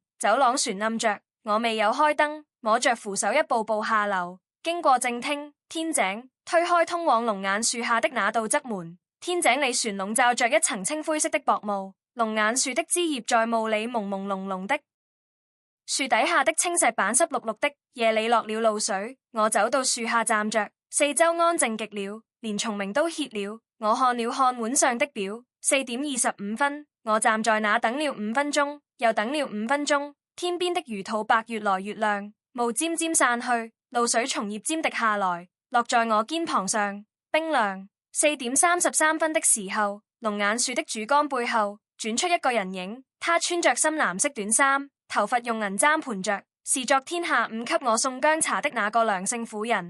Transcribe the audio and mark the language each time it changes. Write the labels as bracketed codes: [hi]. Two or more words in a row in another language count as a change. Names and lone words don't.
[zh] 走廊旋暗着，我未有開燈，摸着扶手一步步下樓，經過正廳、天井，推開通往龍眼樹下的那道側門。天井裡旋籠罩着一層青灰色的薄霧，龍眼樹的枝葉在霧裡朦朦朧朧的，樹底下的青石板濕漉漉的，夜裡落了露水。我走到樹下站着，四周安靜極了，連蟲鳴都歇了。我看了看腕上的表，4點25分。我站在那等了5 分鐘，又等了5分鐘。天邊的魚肚白越來越亮，霧漸漸散去，露水從葉尖滴下來，落在我肩膀上，冰涼。4點33分的時候，龍眼樹的主幹背後轉出一個人影，他穿着深藍色短衫，頭髮用銀簪盤着，是昨天下午給我送薑茶的那個梁姓婦人。